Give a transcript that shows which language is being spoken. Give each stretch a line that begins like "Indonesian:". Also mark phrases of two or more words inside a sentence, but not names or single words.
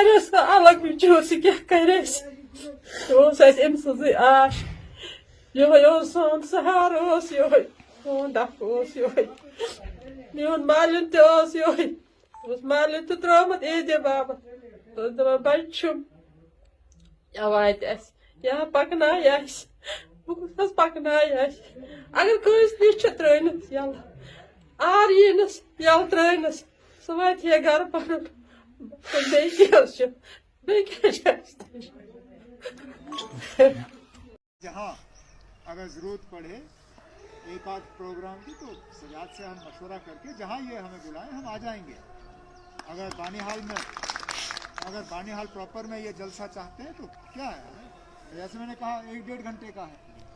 Kashmiri: अलग बिचूर सह क्या कर अम सज आश यो सोन सहार यो सोन डक यो मोन मालिन मालिन तो त्रोमत ईद बाबत दपान बचुम वात यहाँ पकनाय बस पकनाय अगर कस नश त्रनस यल आर यीनस यल त्रनस सह वात गर पन
Hindi: जहाँ अगर जरूरत पड़े एक आध प्रोग्राम की तो सजाद से हम मशवरा करके जहाँ ये हमें बुलाएं हम आ जाएंगे। अगर बानीहाल प्रॉपर में ये जलसा चाहते हैं तो क्या है, जैसे मैंने कहा 1-1.5 घंटे का है।